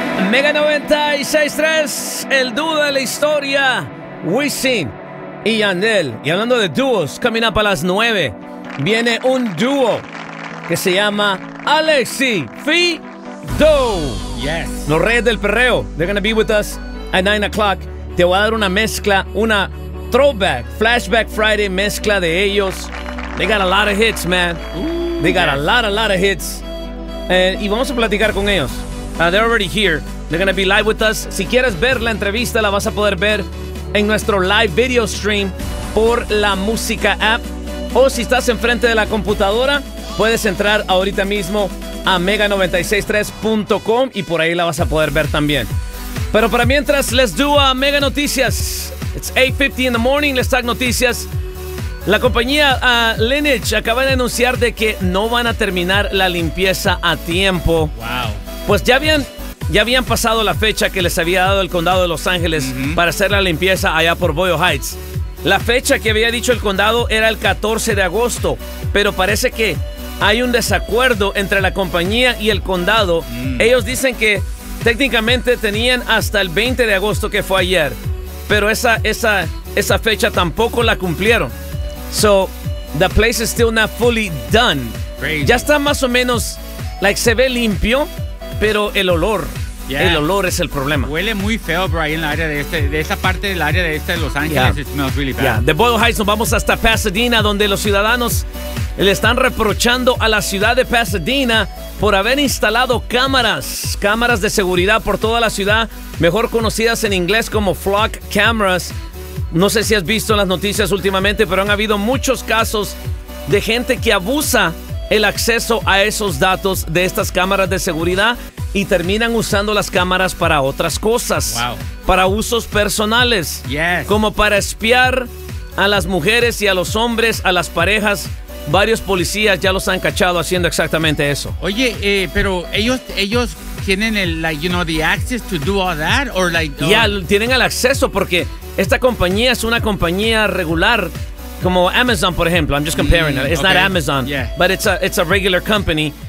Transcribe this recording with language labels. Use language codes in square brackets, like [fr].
[es] Mega 96.3, el dúo de la historia, Wisin y Yandel. Y hablando de dúos, camina para las 9. Viene un dúo que se llama Alexi Fido. [en] Yes. [es] Los Reyes del Perreo. [en] They're going to be with us at 9 o'clock. [es] Te voy a dar una mezcla, una throwback, Flashback Friday mezcla de ellos. [en] They got a lot of hits, man. They got a lot of hits. [es] Y vamos a platicar con ellos. [en] They're already here. They're going to be live with us. [es] Si quieres ver la entrevista, la vas a poder ver en nuestro live video stream por la música app. O si estás enfrente de la computadora, puedes entrar ahorita mismo a mega963.com y por ahí la vas a poder ver también. Pero para mientras, [en] let's do a Mega Noticias. It's 8:50 in the morning, let's talk noticias. [es] La compañía Lineage acaba de anunciar de que no van a terminar la limpieza a tiempo. [en] Wow. [es] Pues ya habían pasado la fecha que les había dado el condado de Los Ángeles para hacer la limpieza allá por Boyle Heights. La fecha que había dicho el condado era el 14 de agosto, pero parece que hay un desacuerdo entre la compañía y el condado. Ellos dicen que técnicamente tenían hasta el 20 de agosto, que fue ayer, pero esa fecha tampoco la cumplieron. [en] So, the place is still not fully done. Crazy. [es] Ya está más o menos, like, se ve limpio, pero el olor, el olor es el problema. Huele muy feo, bro, ahí en la área de este, de esa parte del área de este de Los Ángeles. [en] It smells really bad. [es] De Boyle Heights nos vamos hasta Pasadena, donde los ciudadanos le están reprochando a la ciudad de Pasadena por haber instalado cámaras de seguridad por toda la ciudad, mejor conocidas en inglés como flock cameras. No sé si has visto las noticias últimamente, pero han habido muchos casos de gente que abusa el acceso a esos datos de estas cámaras de seguridad y terminan usando las cámaras para otras cosas. [en] Wow. [es] Para usos personales. [en] Yes. [es] Como para espiar a las mujeres y a los hombres, a las parejas. Varios policías ya los han cachado haciendo exactamente eso. Oye, pero ellos tienen el, [en] like, you know, the access to do all that, or like, [es] ya tienen el acceso, porque esta compañía es una compañía regular, como Amazon, por ejemplo. [en] I'm just comparing. It's not Amazon, but it's a regular company.